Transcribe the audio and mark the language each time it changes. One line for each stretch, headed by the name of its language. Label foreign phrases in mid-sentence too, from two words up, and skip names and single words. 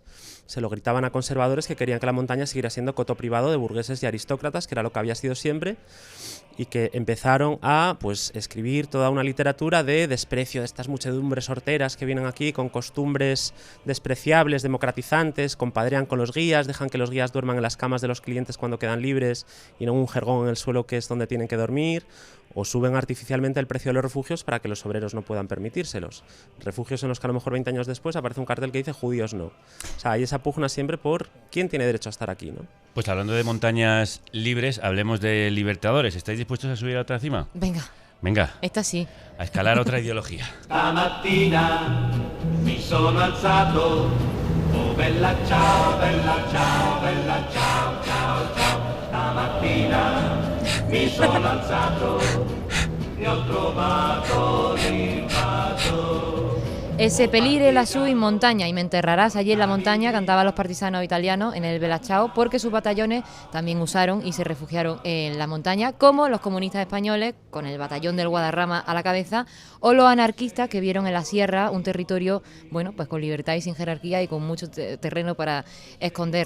Spanish: Se lo gritaban a conservadores que querían que la montaña siguiera siendo coto privado de burgueses y aristócratas, que era lo que había sido siempre, y que empezaron a escribir toda una literatura de desprecio de estas muchedumbres horteras que vienen aquí con costumbres despreciables, democratizantes, compadrean con los guías, dejan que los guías duerman en las camas de los clientes cuando quedan libres y no en un jergón en el suelo que es donde tienen que dormir, o suben artificialmente el precio de los refugios para que los obreros no puedan permitírselos. Refugios en los que a lo mejor 20 años después aparece un cartel que dice judíos no. O sea, hay esa pugna siempre por quién tiene derecho a estar aquí, ¿no? Pues hablando de montañas libres, hablemos de Libertadores. ¿Estáis dispuestos a subir a otra cima? Venga. Esta sí. A escalar otra ideología.
Italian: Stamattina mi sono alzato, oh bella ciao, bella ciao, bella ciao, ciao, ciao. Stamattina mi sono alzato e ho trovato l'invaso.
Spanish: Ese
Italian: pelire lassù in montaña
Spanish: y me enterrarás allí en la montaña, cantaban los partisanos italianos en el Bella Ciao, porque sus batallones también usaron y se refugiaron en la montaña, como los comunistas españoles, con el batallón del Guadarrama a la cabeza, o los anarquistas que vieron en la sierra un territorio, bueno, pues con libertad y sin jerarquía y con mucho terreno para esconder.